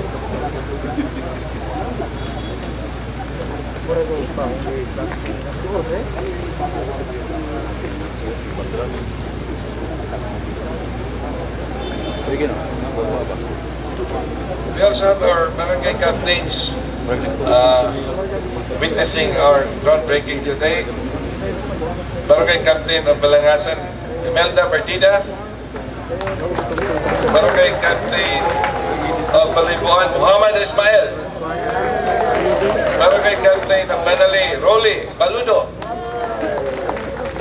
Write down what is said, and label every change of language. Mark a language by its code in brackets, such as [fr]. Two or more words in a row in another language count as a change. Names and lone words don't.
[en] We also have our barangay captains witnessing our groundbreaking today. Barangay Captain of Balangasan, Imelda Partida. Barangay Captain of Balibuan, Muhammad Ismail. Barangay Captain of Banali, Rolly Baludo.